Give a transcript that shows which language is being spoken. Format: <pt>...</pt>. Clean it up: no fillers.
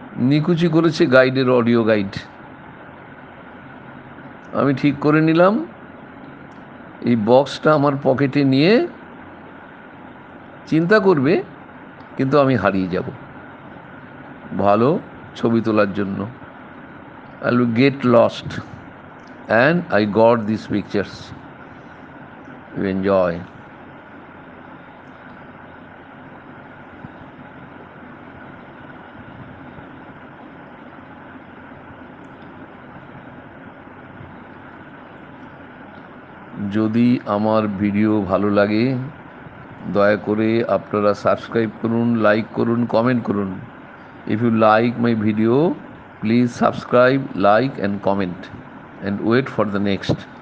<bn>নিকুচি করেছে গাইডের audio guide. আমি ঠিক করে নিলাম এই বক্সটা আমার পকেটে নিয়ে চিন্তা করবে, কিন্তু আমি হারিয়ে যাব ভালো ছবি তোলার জন্য।</bn> <en>I will get lost and I got these pictures. You enjoy.</en> <bn>যদি আমার ভিডিও ভালো লাগে, দয়া করে আপনারা সাবস্ক্রাইব করুন, লাইক করুন, কমেন্ট করুন।</bn> <en>If you like my video, please subscribe, like and comment and wait for the next.</en>